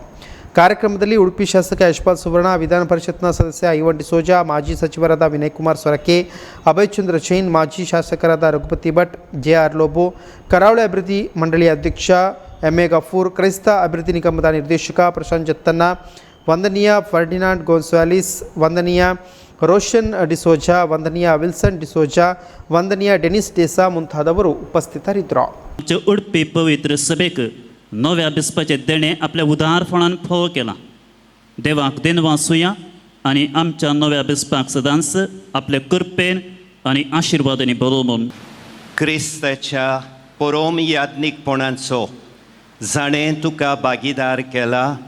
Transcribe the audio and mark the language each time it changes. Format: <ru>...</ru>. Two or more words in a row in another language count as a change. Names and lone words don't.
<kn>ಕಾರ್ಯಕ್ರಮದಲ್ಲಿ ಉಡುಪಿ ಶಾಸಕ ಯಶ್ಪಾಲ್ ಸುವರ್ಣ, ವಿಧಾನ ಪರಿಷತ್ನ ಸದಸ್ಯ ಐವನ್ ಡಿಸೋಜಾ, ಮಾಜಿ ಸಚಿವರಾದ ವಿನಯ್ ಕುಮಾರ್ ಸೊರಕೆ, ಅಭಯ್ ಚಂದ್ರ ಜೈನ್, ಮಾಜಿ ಶಾಸಕರಾದ ರಘುಪತಿ ಭಟ್, JR ಲೋಬೋ, ಕರಾವಳಿ ಅಭಿವೃದ್ಧಿ ಮಂಡಳಿಯ ಅಧ್ಯಕ್ಷ MA ಗಫೂರ್, ಕ್ರೈಸ್ತ ಅಭಿವೃದ್ಧಿ ನಿಗಮದ ನಿರ್ದೇಶಕ ಪ್ರಶಾಂತ್ ಜತ್ತನ್ನ, ವಂದನೀಯ ಫರ್ಡಿನಾಂಡ್ ಗೋನ್ಸಾಲಿಸ್, ವಂದನೀಯ ರೋಷನ್ ಡಿಸೋಜಾ, ವಂದನೀಯ ವಿಲ್ಸನ್ ಡಿಸೋಜಾ, ವಂದನೀಯ ಡೆನಿಸ್ ಡೇಸಾ ಮುಂತಾದವರು ಉಪಸ್ಥಿತರಿದ್ದರು.</kn> <kok>उडपी पवित्र सभेक नव्या बिस्पाचे देणे आपल्या उदारपणान फोव केला. देवाक देणवासुया आणि आमच्या नव्या बिस्पाक सदांच आपल्या कृपेन आणि आशिर्वादाने भरोवून क्रिस्ताच्या परम याज्ञिकपणाचो जाणें तुका भागीदार केला.</kok>